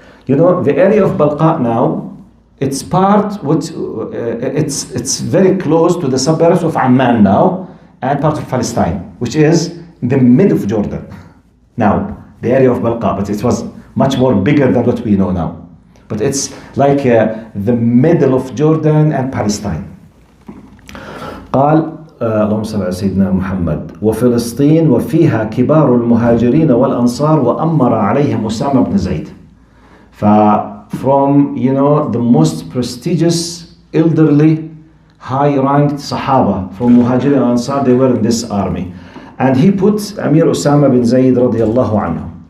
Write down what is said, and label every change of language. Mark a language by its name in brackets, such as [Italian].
[English] The area of Balqa now, it's part which it's very close to the suburbs of Amman now, and part of Palestine, which is in the middle of Jordan. Now, the area of Balqa, but it was much more bigger than what we know now. But it's like the middle of Jordan and Palestine. [Arabic] قال اللهم صل على سيدنا محمد وفلسطين وفيها كبار المهاجرين والأنصار وأمر عليهم أسامة بن زيد. [English] From the most prestigious, elderly, high-ranked Sahaba from Muhajirin and Ansar, they were in this army, and he put Amir Usama bin Zayd radiyallahu anhu.